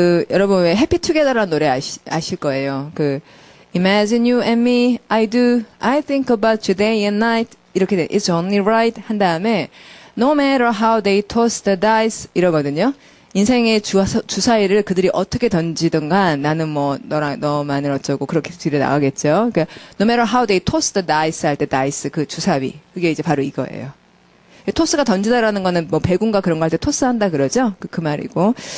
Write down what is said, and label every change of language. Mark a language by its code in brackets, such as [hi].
[ko] 여러분 왜 해피 투게더라는 노래 아실 거예요. [en] Imagine you and me, I do, I think about you day and night. [ko] 이렇게 돼. [en] It's only right [ko] 한 다음에 [en] No matter how they toss the dice [ko] 이러거든요. 인생의 주사위를 그들이 어떻게 던지든가 나는 너만을 어쩌고 그렇게 뒤로 나가겠죠. 그러니까 [en] No matter how they toss the dice [ko] 할 때 dice 그 주사위 그게 이제 바로 이거예요. 토스가 던지다라는 거는 배구인가 그런 거 할 때 토스 한다 그러죠. 그 말이고.